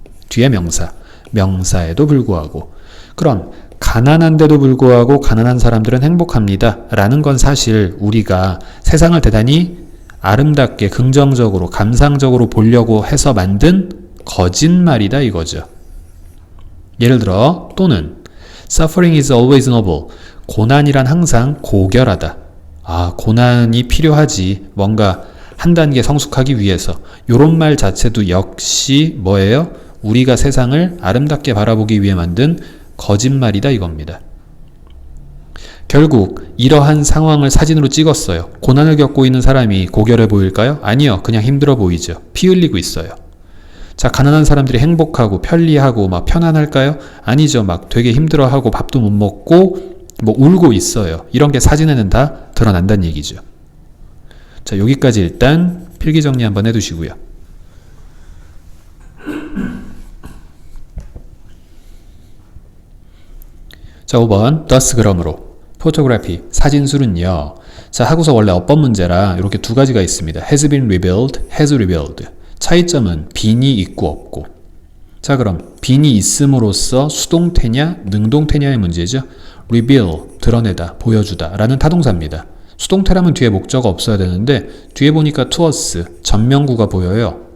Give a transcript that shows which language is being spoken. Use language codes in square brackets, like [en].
[ko] 뒤에 명사, 명사에도 불구하고. 그럼 가난한데도 불구하고 가난한 사람들은 행복합니다. 라는 건 사실 우리가 세상을 대단히 아름답게, 긍정적으로, 감상적으로 보려고 해서 만든 거짓말이다 이거죠. [en] 예를 들어 또는 Suffering is always noble. [ko] 고난이란 항상 고결하다. 아, 고난이 필요하지. 뭔가 한 단계 성숙하기 위해서. 요런 말 자체도 역시 뭐예요? 우리가 세상을 아름답게 바라보기 위해 만든 거짓말이다 이겁니다. 결국 이러한 상황을 사진으로 찍었어요. 고난을 겪고 있는 사람이 고결해 보일까요? 아니요. 그냥 힘들어 보이죠. 피 흘리고 있어요. 자, 가난한 사람들이 행복하고 편리하고 막 편안할까요? 아니죠. 막 되게 힘들어하고 밥도 못 먹고 뭐 울고 있어요. 이런 게 사진에는 다 드러난다는 얘기죠. 자, 여기까지 일단 필기 정리 한번 해두시고요. 자, 5번 [en] thus [ko] 그러므로 photography, 사진술은요. 자, 하고서 원래 어법 문제라 이렇게 두 가지가 있습니다. [en] has been revealed, has revealed. [ko] 차이점은 빈이 있고 없고. 자, 그럼 빈이 있음으로써 수동태냐 능동태냐의 문제죠. reveal, 드러내다, 보여주다 라는 타동사입니다. 수동태라면 뒤에 목적어 없어야 되는데 뒤에 보니까 towards, 전명구가 보여요.